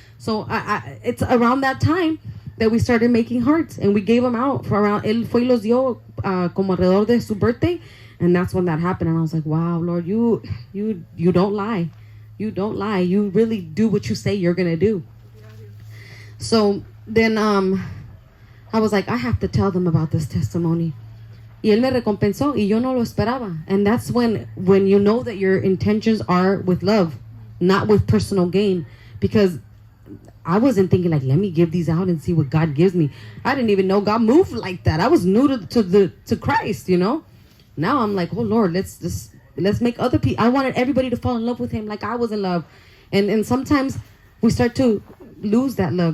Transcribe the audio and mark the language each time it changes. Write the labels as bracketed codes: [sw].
[en] So it's around that time that we started making hearts, and we gave them out for around, [es] él fue y los dio como alrededor de su [en] birthday. And that's when that happened. And I was like, wow, Lord, you don't lie. You don't lie. You really do what you say you're going to do. So then I was like, I have to tell them about this testimony. [es] Y él me recompensó y yo no lo esperaba. [en] And that's when you know that your intentions are with love, not with personal gain. Because I wasn't thinking like, let me give these out and see what God gives me. I didn't even know God moved like that. I was new to Christ, you know. Now I'm like, oh Lord, let's make other people. I wanted everybody to fall in love with Him like I was in love, and sometimes we start to lose that love.